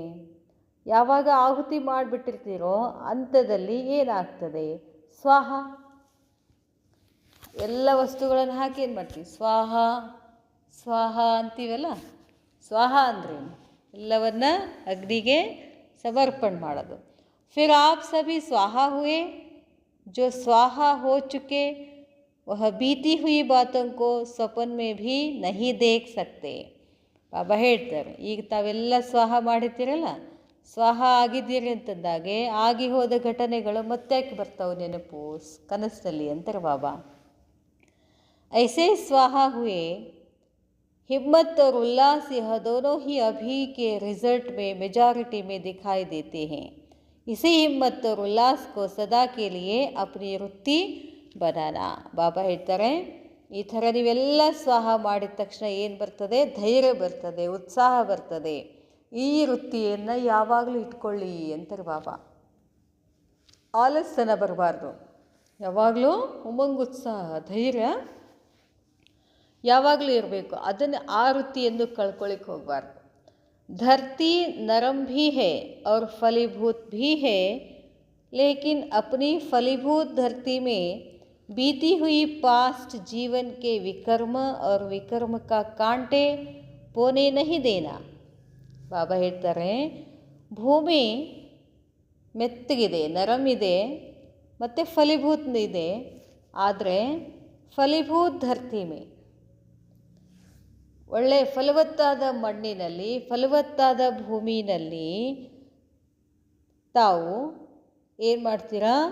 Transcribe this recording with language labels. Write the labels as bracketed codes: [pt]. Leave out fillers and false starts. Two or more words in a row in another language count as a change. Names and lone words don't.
[kn] ಯಾವಾಗ ಆಹುತಿ ಮಾಡಿಬಿಟ್ಟಿರ್ತೀರೋ ಅಂಥದಲ್ಲಿ ಏನಾಗ್ತದೆ? ಸ್ವಾಹ. ಎಲ್ಲ ವಸ್ತುಗಳನ್ನು ಹಾಕಿ ಏನು ಮಾಡ್ತೀವಿ? ಸ್ವಾಹ ಸ್ವಾಹ ಅಂತೀವಲ್ಲ. ಸ್ವಾಹ ಅಂದ್ರೇನು? ಎಲ್ಲವನ್ನ ಅಗ್ನಿಗೆ समर्पण ಮಾಡೋದು. [hi] फिर आप सभी स्वाहा हुए. जो स्वाहा हो चुके वह बीती हुई बातों को स्वप्न में भी नहीं देख सकते. [kn] ಬಾಬಾ ಹೇಳ್ತಾರೆ, ಈಗ ತಾವೆಲ್ಲ ಸ್ವಾಹ ಮಾಡಿರ್ತೀರಲ್ಲ, ಸ್ವಾಹ ಆಗಿದ್ದೀರಿ ಅಂತಂದಾಗೆ ಆಗಿ ಹೋದ ಘಟನೆಗಳು ಮತ್ತೆ ಯಾಕೆ ಬರ್ತಾವೆ ನೆನಪು ಕನಸಿನಲ್ಲಿ ಅಂತಾರೆ ಬಾಬಾ. [hi] ऐसे स्वाहा हुए हिम्मत और उल्लास, यह दोनों ही अभी के रिजल्ट में मेजॉरिटी में दिखाई देते हैं. इसी हिम्मत और उल्लास को सदा के लिए अपनी वृत्ति बनाना. [kn] ಬಾಬಾ ಹೇಳ್ತಾರೆ, ಈ ಥರ ನೀವೆಲ್ಲ ಸ್ವಾಹ ಮಾಡಿದ ತಕ್ಷಣ ಏನು ಬರ್ತದೆ? ಧೈರ್ಯ ಬರ್ತದೆ, ಉತ್ಸಾಹ ಬರ್ತದೆ. ಈ ವೃತ್ತಿಯನ್ನು ಯಾವಾಗಲೂ ಇಟ್ಕೊಳ್ಳಿ ಅಂತಾರೆ ಬಾಬಾ. ಆಲಸ್ಯನ ಬರಬಾರ್ದು, ಯಾವಾಗಲೂ ಉಮಂಗ್, ಉತ್ಸಾಹ, ಧೈರ್ಯ ಯಾವಾಗಲೂ ಇರಬೇಕು. ಅದನ್ನು ಆ ವೃತ್ತಿಯನ್ನು ಕಳ್ಕೊಳ್ಳಿಕ್ಕೆ ಹೋಗಬಾರ್ದು. [hi] धरती नरम भी है और फलीभूत भी है, लेकिन अपनी फलीभूत धरती में बीती हुई पास्ट जीवन के विकर्म और विकर्म का कांटे पोने नहीं देना. [kn] ಬಾಬಾ ಹೇಳ್ತಾರೆ, ಭೂಮಿ ಮೆತ್ತಗಿದೆ, ನರಮ್ ಇದೆ, ಮತ್ತು ಫಲೀಭೂತ್ ಇದೆ. ಆದರೆ [hi] फलीभूत धरती में, [kn] ಒಳ್ಳೆ ಫಲವತ್ತಾದ ಮಣ್ಣಿನಲ್ಲಿ, ಫಲವತ್ತಾದ ಭೂಮಿನಲ್ಲಿ ತಾವು ಏನು ಮಾಡ್ತೀರಾ?